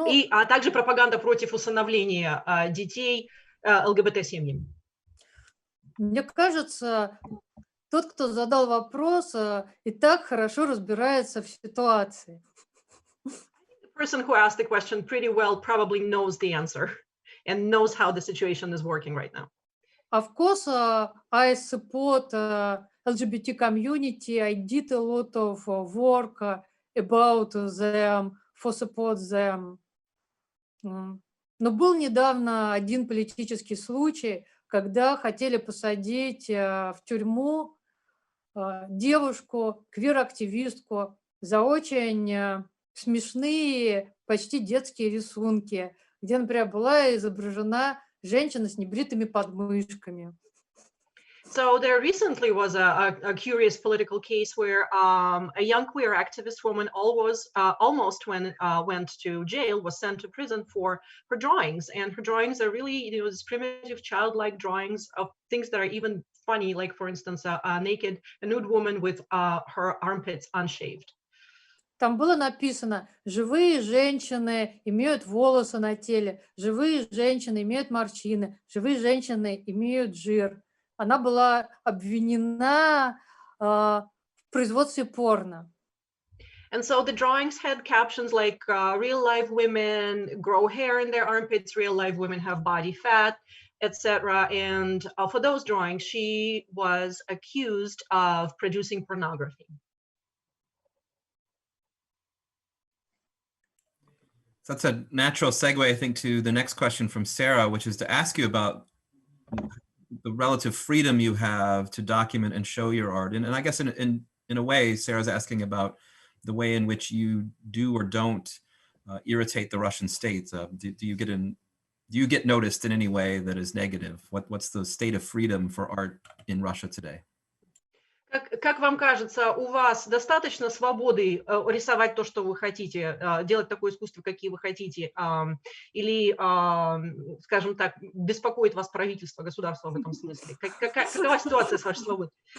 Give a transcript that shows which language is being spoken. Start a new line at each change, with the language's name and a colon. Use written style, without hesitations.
Russian: А также пропаганда против усыновления детей ЛГБТ-семьями. Мне кажется, тот, кто задал вопрос, и так хорошо разбирается в ситуации.
English: The person who asked the question pretty well probably knows the answer and knows how the situation is working right now. Of course, I support LGBT community. I did a lot of work about them, for support them.
Russian: Но был недавно один политический случай, когда хотели посадить в тюрьму девушку, квир-активистку за очень смешные, почти детские рисунки, где, например, была изображена женщина с небритыми подмышками.
English: So there recently was a curious political case where a young queer activist woman almost went to jail, was sent to prison for her drawings. And her drawings are really, these primitive childlike drawings of things that are even funny, like, for instance, a nude woman with her armpits unshaved.
Russian: Там было написано: живые женщины имеют волосы на теле, живые женщины имеют морщины, живые женщины имеют жир. Она была обвинена в производстве порно.
English: And so the drawings had captions like real life women grow hair in their armpits, real life women have body fat, etc. And for those drawings, she was accused of producing pornography. That's a natural segue, I think, to the next question from Sarah, which is to ask you about the relative freedom you have to document and show your art. And I guess in a way, Sarah's asking about the way in which you do or don't irritate the Russian state. Do you get noticed in any way that is negative? What's the state of freedom for art in Russia today?
Russian: Как вам кажется, у вас достаточно свободы рисовать то, что вы хотите, делать такое искусство, какие вы хотите, или, скажем так, беспокоит вас правительство, государство в этом смысле? Какова ситуация с вашей свободой?